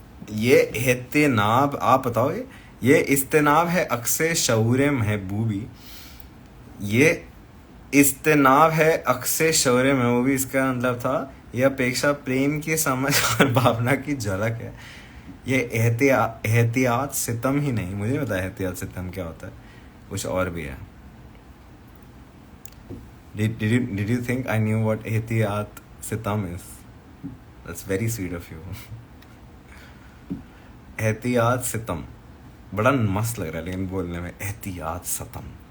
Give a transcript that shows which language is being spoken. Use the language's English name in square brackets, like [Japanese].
[Hindi] ये एहतिनाब, आप बताओगे? ये इस्तेनाब है अक्से शऊर महबूबी, ये इस्तेनाब है अक्से शऊर महबूबी। इसका मतलब था ये अपेक्षा प्रेम की समझ और भावना की झलक है। ये एहतियात सितम ही नहीं, मुझे नहीं पता एहतियात सितम क्या होता है, कुछ और भी है। [English] Did you think I knew what एहतियात सितम is? That's very sweet of you. [Hindi] एहतियात सितम बड़ा मस्त लग रहा है लेकिन बोलने में, एहतियात सितम।